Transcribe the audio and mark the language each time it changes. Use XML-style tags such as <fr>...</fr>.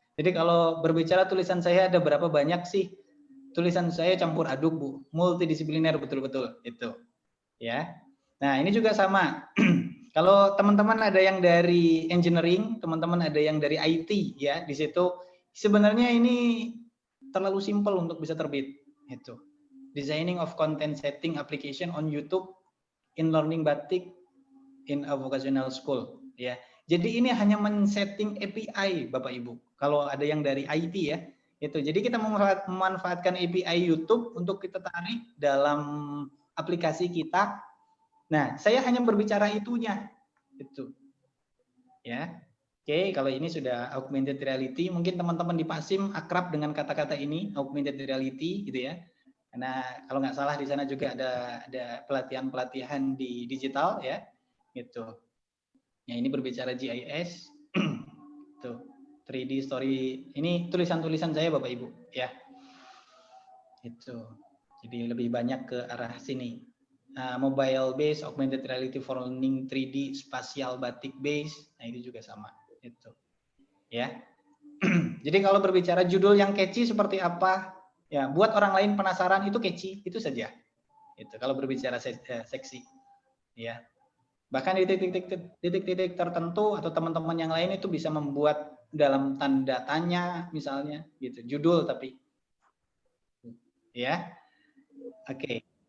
<id>Jadi kalau berbicara tulisan saya ada berapa banyak sih? Tulisan saya campur aduk Bu, multidisipliner betul-betul itu. Ya. Nah ini juga sama. Kalau teman-teman ada yang dari engineering, teman-teman ada yang dari IT ya di situ. Sebenarnya ini terlalu simpel untuk bisa terbit. Itu.</id> <en>Designing of content setting application on YouTube in learning batik in a vocational school ya.</en> <id>Jadi ini hanya men-setting API Bapak Ibu. Kalau ada yang dari IT ya, itu. Jadi kita memanfaatkan API YouTube untuk kita tarik dalam aplikasi kita. Nah, saya hanya berbicara itunya. Itu. Ya. Oke, kalau ini sudah augmented reality, mungkin teman-teman di Pasim akrab dengan kata-kata ini, augmented reality gitu ya. Karena kalau nggak salah di sana juga ada pelatihan-pelatihan di digital ya. Gitu. Ya ini berbicara GIS. Tuh, 3D story. Ini tulisan-tulisan saya Bapak Ibu, ya. Itu. Jadi lebih banyak ke arah sini.</id> <en>Mobile based augmented reality for learning 3D spatial batik based.</en> <id>Nah, itu juga sama. Itu. Ya. Jadi kalau berbicara judul yang catchy seperti apa? Ya, buat orang lain penasaran itu catchy, itu saja. Itu kalau berbicara seksi. Ya. Bahkan di titik-titik tertentu atau teman-teman yang lain itu bisa membuat dalam tanda tanya misalnya gitu, judul tapi ya. Oke.</id>